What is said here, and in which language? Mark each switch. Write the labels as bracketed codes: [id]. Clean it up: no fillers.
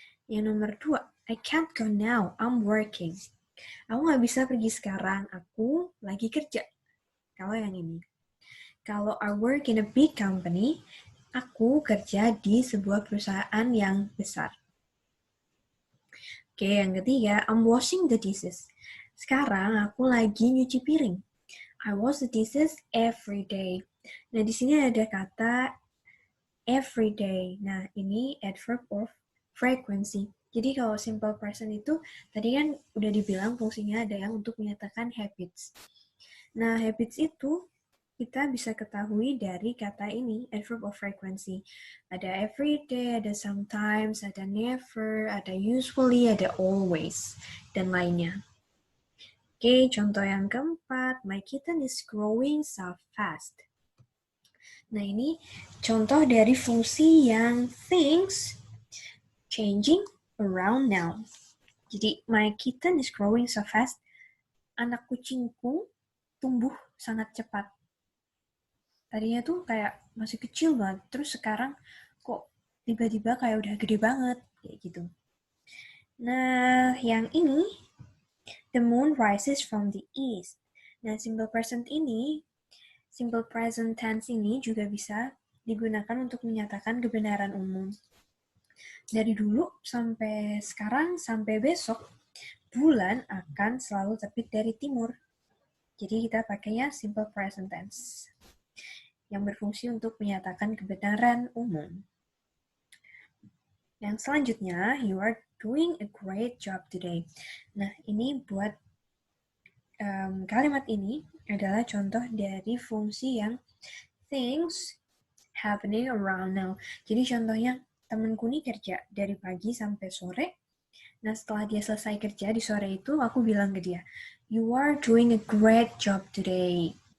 [id] Yang nomor 2, [en] I can't go now, I'm working. [id] Aku nggak bisa pergi sekarang, aku lagi kerja. Kalau yang ini. Kalau [en] I work in a big company, [id] aku kerja di sebuah perusahaan yang besar. Oke, yang ketiga, [en] I'm washing the dishes. [id] Sekarang aku lagi nyuci piring. [en] I wash the dishes every day. [id] Nah, di sini ada kata every day. Nah, ini adverb of frequency. Jadi kalau simple present itu, tadi kan udah dibilang fungsinya ada yang untuk menyatakan habits. Nah, habits itu kita bisa ketahui dari kata ini, adverb of frequency. Ada every day, ada sometimes, ada never, ada usually, ada always, dan lainnya. Oke, contoh yang keempat, [en] my kitten is growing so fast. [id] Nah, ini contoh dari fungsi yang [en] things changing around now. Jadi, my kitten is growing so fast. [id] Anak kucingku tumbuh sangat cepat. Tadinya tuh kayak masih kecil banget, terus sekarang kok tiba-tiba kayak udah gede banget, kayak gitu. Nah, yang ini, [en] the moon rises from the east. [id] Nah, simple present tense ini juga bisa digunakan untuk menyatakan kebenaran umum. Dari dulu sampai sekarang, sampai besok, bulan akan selalu terbit dari timur. Jadi kita pakainya simple present tense yang berfungsi untuk menyatakan kebenaran umum. Yang selanjutnya, [en] you are doing a great job today. [id] Nah, ini buat kalimat ini adalah contoh dari fungsi yang [en] things happening around now. [id] Jadi contohnya, temenku nih kerja dari pagi sampai sore. Nah, setelah dia selesai kerja di sore itu, aku bilang ke dia, [en] you are doing a great job today.